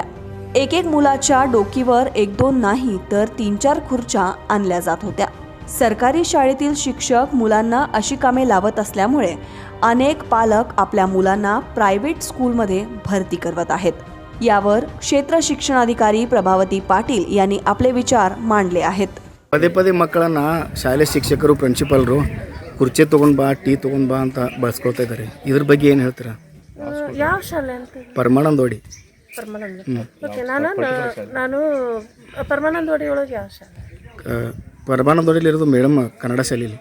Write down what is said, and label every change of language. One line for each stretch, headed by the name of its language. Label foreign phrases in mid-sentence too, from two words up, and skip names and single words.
Marathi: एक मुलाच्या डोकीवर 1-2 नाही तर 3-4 खुर्च्या आणल्या जात होत्या. सरकारी शाळेतील शिक्षक मुलांना अशी कामे लावत असल्यामुळे अनेक पालक आपल्या मुलांना
English: private schoolमध्ये
Marathi: भरती करवत आहेत. यावर क्षेत्र शिक्षणाधिकारी प्रभावती पाटील यांनी आपले विचार मांडले आहेत.
Kannada: ಪದೇ ಪದೇ ಮಕ್ಕಳನ್ನು ಶಾಲೆ ಶಿಕ್ಷಕರು ಪ್ರಿನ್ಸಿಪಾಲ್ರು ಕುರ್ಚಿ ತೊಗೊಂಡು ಬಾ, ಟೀ ತೊಗೊಂಡು ಬಾ ಅಂತ ಬಳಸ್ಕೊಳ್ತಾ ಇದ್ದಾರೆ. ಇದ್ರ ಬಗ್ಗೆ ಏನು ಹೇಳ್ತೀರಾ? ಯಾವ ಶಾಲೆ ಅಂತ? ಪರಮಾನಂದವಾಡಿ. ಓಕೆ, ನಾನು ಪರಮಾನಂದವಾಡಿ ಒಳಗೆ ಯಾವ ಶಾಲೆ? ಪರಮಾನಂದವಾಡಿಯಲ್ಲಿ ಇರೋದು ಮೇಡಮ್ ಕನ್ನಡ ಶಾಲೆಯಲ್ಲಿ.